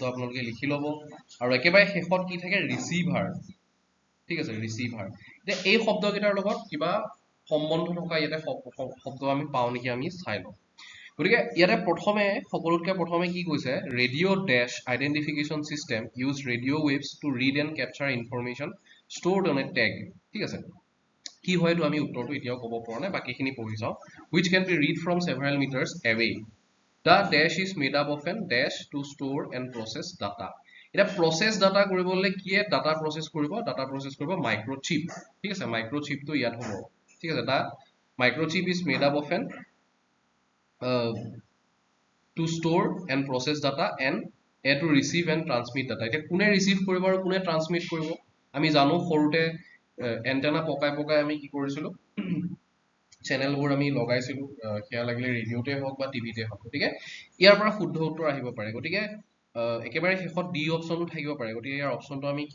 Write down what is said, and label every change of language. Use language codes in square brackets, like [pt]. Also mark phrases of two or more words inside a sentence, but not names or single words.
[as] আপোনালোকে লিখি ল'ব আৰু একেবাৰে শেষত কি থাকে ৰিচিভাৰ ঠিক আছে ৰিচিভাৰ এতিয়া এই শব্দকেইটাৰ লগত কিবা সম্বন্ধ থকা ইয়াতে শব্দ আমি পাওঁ নেকি আমি চাই লওঁ গতিকে ইয়াতে প্ৰথমে সকলোতকৈ প্ৰথমে কি কৈছে [en] radio dash identification system use radio waves to read and capture information stored on a tag [as] ঠিক আছে কি হয়তো আমি উত্তৰটো এতিয়াও ক'ব পৰা নাই বাকীখিনি পঢ়ি চাওঁ [en] which can be read from several meters away the dash is made up of an dash to store and process data [as] এটা [en] process data [as] কৰিবলৈ কিয়ে [en] data process [as] কৰিব মাইক্ৰ'চিপ ঠিক আছে মাইক্ৰ'চিপটো ইয়াত হ'ব ঠিক আছে [en] the microchip is made up of an to store and process data and to receive and transmit data [as] এতিয়া কোনে ৰিচিভ কৰিব আৰু কোনে ট্ৰান্সমিট কৰিব আমি জানো সৰুতে এন্টেনা পকাই আমি কি কৰিছিলো চেনেলবোৰ আমি লগাইছিলো সেয়া লাগিলে ৰেডিঅ'তে হওক বা টিভিতে হওক গতিকে ইয়াৰ পৰা শুদ্ধ উত্তৰ আহিব পাৰে গতিকে একেবাৰে শেষত ডি অপচনটো থাকিব পাৰে গতিকে ইয়াৰ অপচনটো আমি কি